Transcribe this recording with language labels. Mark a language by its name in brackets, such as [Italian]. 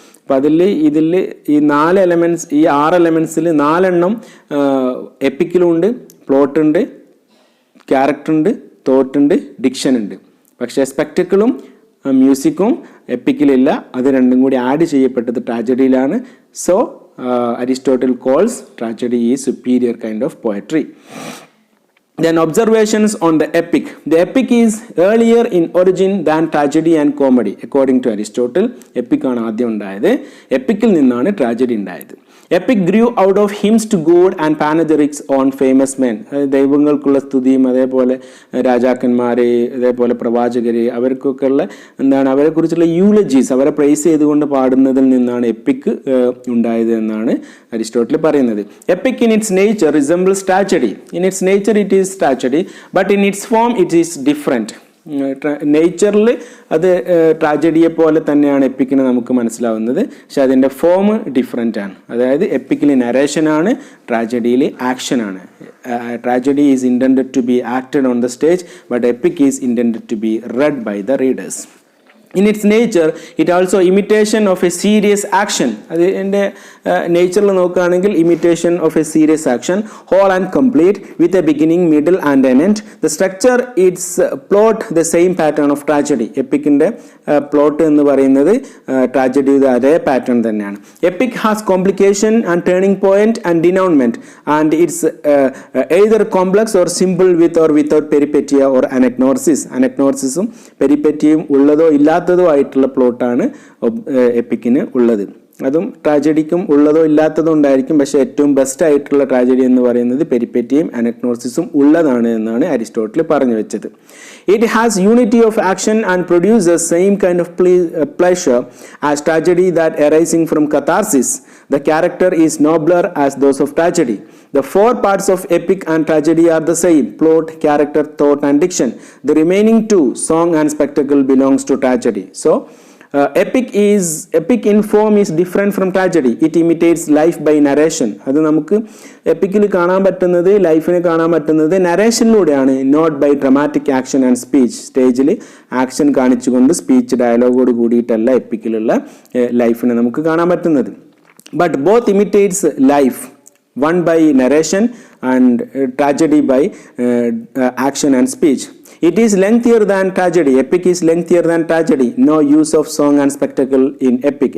[Malayalam] അപ്പം ഇതിൽ ഈ 4 elements, ഈ 6 elementsൽ 4 എണ്ണം എപ്പിക്കിലുണ്ട്, പ്ലോട്ടുണ്ട്, ക്യാരക്ടറുണ്ട്, തോട്ടുണ്ട്, ഡിക്ഷൻ ഉണ്ട്. പക്ഷേ സ്പെക്ടക്കിളും മ്യൂസിക്കും എപ്പിക്കിലില്ല. അത് രണ്ടും കൂടി ആഡ് ചെയ്യപ്പെട്ടത് ട്രാജഡിയിലാണ്. [English] So Aristotle calls tragedy is superior kind of poetry. Then observations on the epic. The epic is earlier in origin than tragedy and comedy. According to Aristotle, epic [Malayalam] ആണ് ആദ്യം ഉണ്ടായത്. എപ്പിക്കിൽ നിന്നാണ് ട്രാജഡി ഉണ്ടായത്. [English] Epic grew out of hymns to God and panegyrics on famous men. [Malayalam] ദൈവങ്ങൾക്കുള്ള സ്തുതിയും അതേപോലെ രാജാക്കന്മാരെ, അതേപോലെ പ്രവാചകരെ, അവർക്കൊക്കെ ഉള്ള അവരെക്കുറിച്ചുള്ള യൂളജീസ്, അവരെ പ്രൈസ് ചെയ്തുകൊണ്ട് പാടുന്നതിൽ നിന്നാണ് എപ്പിക് ഉണ്ടായത് എന്നാണ് അരിസ്റ്റോട്ടിൽ പറയുന്നത്. [English] Epic in its nature resembles tragedy. In its nature it is tragedy, but in its form it is different. [Malayalam] നേച്ചറിൽ അത് ട്രാജഡിയെ പോലെ തന്നെയാണ് എപ്പിക്കിന് നമുക്ക് മനസ്സിലാവുന്നത്. പക്ഷെ അതിൻ്റെ ഫോം ഡിഫറെൻ്റ് ആണ്. അതായത് എപ്പിക്കിൽ നരേഷനാണ്, ട്രാജഡിയിൽ ആക്ഷനാണ്. [English] Tragedy is intended to be acted on the stage, but epic is intended to be read by the readers. In its nature, it also imitation of a serious action. [Malayalam] അതിൻ്റെ നേച്ചറിൽ നോക്കുകയാണെങ്കിൽ [English] imitation of a serious action, whole and complete, with a beginning, middle and an end. The structure, its plot, the same pattern of tragedy. [Malayalam] എപ്പിക്കിൻ്റെ plot എന്ന് പറയുന്നത് ട്രാജഡിയുടെ അതേ pattern തന്നെയാണ്. [English] Epic has complication and turning point and denouement, and it's either complex or simple with or without peripeteia or anagnosis. [Malayalam] അനഗ്നോസിസും പെരിപെറ്റിയും ഉള്ളതോ ഇല്ലാത്തതോ ആയിട്ടുള്ള പ്ലോട്ടാണ് എപ്പിക്കിന് ഉള്ളത്. അതും ട്രാജഡിക്കും ഉള്ളതോ ഇല്ലാത്തതോ ഉണ്ടായിരിക്കും, പക്ഷെ ഏറ്റവും ബെസ്റ്റ് ആയിട്ടുള്ള ട്രാജഡി എന്ന് പറയുന്നത് പെരിപെറ്റിയും അനഗ്നോസിസും ഉള്ളതാണ് എന്നാണ് അരിസ്റ്റോട്ടിൽ പറഞ്ഞു വെച്ചത്. [English] It has unity of action and produces same kind of pleasure as tragedy that arising from catharsis. The character is nobler as those of tragedy. The four parts of epic and tragedy are the same: plot, character, thought and diction. The remaining two, song and spectacle, belongs to tragedy. So epic in form is different from tragedy. It imitates life by narration. [Malayalam] അത് നമുക്ക് എപ്പിക്കിൽ കാണാൻ പറ്റുന്നത്, ലൈഫിനെ കാണാൻ പറ്റുന്നത് നരേഷനിലൂടെയാണ്, [English] Not by dramatic action and speech. [Malayalam] സ്റ്റേജിൽ action കാണിച്ചുകൊണ്ട് speech ഡയലോഗോട് കൂടിയിട്ടല്ല എപ്പിക്കിലുള്ള ലൈഫിനെ നമുക്ക് കാണാൻ പറ്റുന്നത്. But both imitates life, [English] one by narration and tragedy by action and speech. It is lengthier than tragedy. Epic is lengthier than tragedy. No use of song and spectacle in epic.